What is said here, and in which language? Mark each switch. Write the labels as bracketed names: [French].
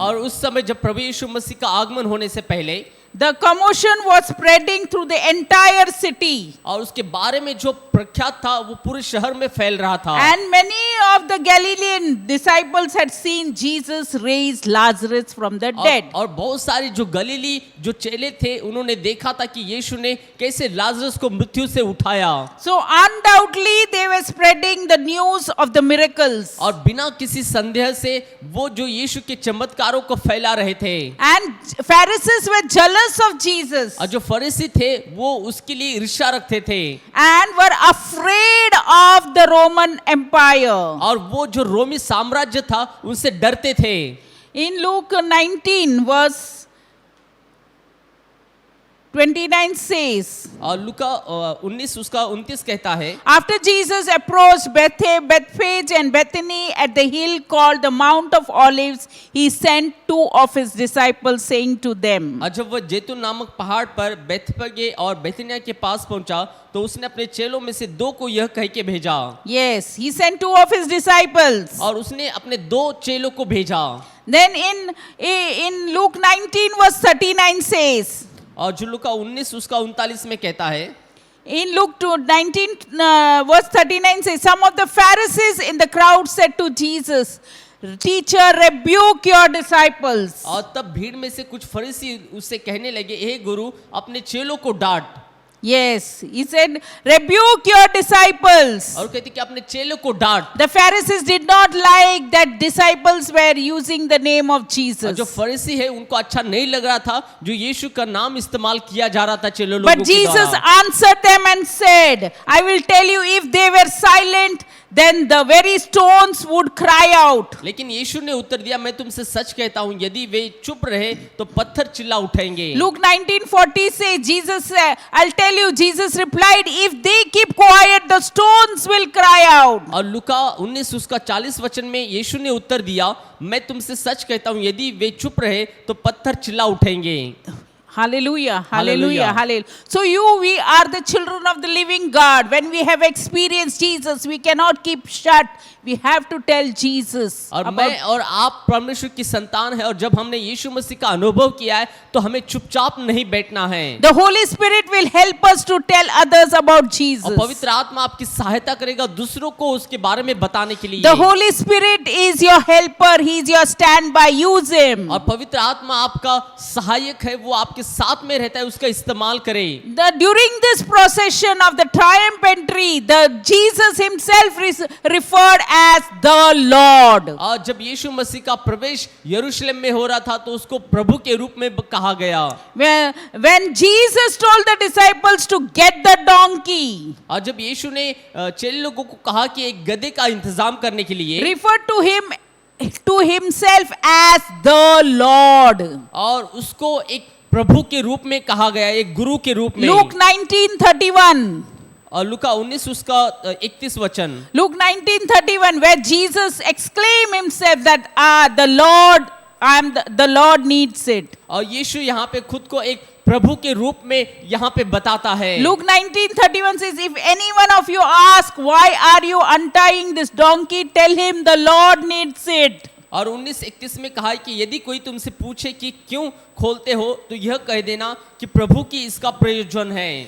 [Hindi] और उस समय जब प्रभु यीशु मसीह का आगमन होने से पहले [English] the commotion was spreading through the entire city. [Hindi] और उसके बारे में जो प्रख्यात था वो पूरे शहर में फैल रहा था। [English] And many of the Galilean disciples had seen Jesus raise Lazarus from the dead. [Hindi] और बहुत सारे जो गलीली जो चेले थे उन्होंने देखा था कि यीशु ने कैसे लाजरस को मृत्यु से उठाया। [English] So undoubtedly they were spreading the news of the miracles. [Hindi] और बिना किसी संदेह से वो जो यीशु के चमत्कारों को फैला रहे थे। [English] And Pharisees were jealous of Jesus [Hindi] और जो फरीसी थे वो उसके लिए ईर्ष्या रखते थे [English] and were afraid of the Roman Empire. [Hindi] और वो जो रोमी साम्राज्य था उनसे डरते थे। [English] In Luke 19 verse 29 says, [Hindi] और लूका 19 उसका 29 कहता है, [English] after Jesus approached Bethphage and Bethany at the hill called the Mount of Olives, he sent two of his disciples, saying to them. [Hindi] और जब वह जैतून नामक पहाड़ पर बेथफगे और बेथनिया के पास पहुंचा तो उसने अपने चेलों में से दो को यह कह के भेजा। [English] Yes, he sent two of his disciples. [Hindi] और उसने अपने दो चेलों को भेजा। [English] Then in Luke 19 verse 39 says, [Hindi] और जो लूका 19 उसका 39 में कहता है, [English] in Luke 19 verse 39 says, some of the Pharisees in the crowd said to Jesus, Teacher, rebuke your disciples. [Hindi] और तब भीड़ में से कुछ फरीसी उससे कहने लगे, हे गुरु अपने चेलों को डांट। [English] Yes, he said, rebuke your disciples. [Hindi] और कहते कि अपने चेलों को डांट। [English] The Pharisees did not like that disciples were using the name of [Hindi] और [English] Jesus. [Hindi] जो फरीसी है उनको अच्छा नहीं लग रहा था जो यीशु का नाम इस्तेमाल किया जा रहा था चेलों लोगों के [English] But Jesus [Hindi] द्वारा। [English] answered them and said, I will tell you, if they were silent, then the very stones would cry out. [Hindi] लेकिन यीशु ने उत्तर दिया, मैं तुमसे सच कहता हूं यदि वे चुप रहे तो पत्थर चिल्ला उठेंगे। [English] Luke 19:40 says, I'll tell you, Jesus replied, if they keep quiet, the stones will cry out. [Hindi] और लूका 19 उसका 40 वचन में यीशु ने उत्तर दिया, मैं तुमसे सच कहता हूं यदि वे चुप रहे तो पत्थर चिल्ला उठेंगे। [English] Hallelujah, Hallelujah. hallelujah, hallelujah. So we are the children of the living God. When we have experienced Jesus, we cannot keep shut. We have to tell Jesus. [Hindi] और मैं और आप परमेश्वर की संतान है और जब हमने यीशु मसीह का अनुभव किया है तो हमें चुपचाप नहीं बैठना है। [English] The Holy Spirit will help us to tell others about Jesus. [Hindi] और पवित्र आत्मा आपकी सहायता करेगा दूसरों को उसके बारे में बताने के लिए। [English] The Holy Spirit is your helper. He is your standby. Use Him. [Hindi] और पवित्र आत्मा आपका सहायक है, वो आपके साथ में रहता है, उसका इस्तेमाल करें। [English] During this procession of the triumph entry, the Jesus Himself referred as the Lord. [Hindi] और जब यीशु मसीह का प्रवेश यरूशलेम में हो रहा था तो उसको प्रभु के रूप में कहा गया। [English] When Jesus told the disciples to get the donkey, [Hindi] और जब यीशु ने चेले लोगों को कहा कि एक गधे का इंतजाम करने के लिए, [English] referred to himself as the Lord. [Hindi] और उसको एक प्रभु के रूप में कहा गया, एक गुरु के रूप में। [English] Luke 19:31. [Hindi] और लूका 19 उसका 31 वचन। [English] Luke 19:31, where Jesus exclaimed himself that the Lord needs it. [Hindi] और यीशु यहाँ पे खुद को एक प्रभु के रूप में यहाँ पे बताता है। [English] Luke 19:31 says, if any one of you ask, why are you untying this donkey? Tell him the Lord needs it. [Hindi] और 19:31 में कहा है कि यदि कोई तुमसे पूछे कि क्यों खोलते हो तो यह कह देना कि प्रभु की इसका प्रयोजन है।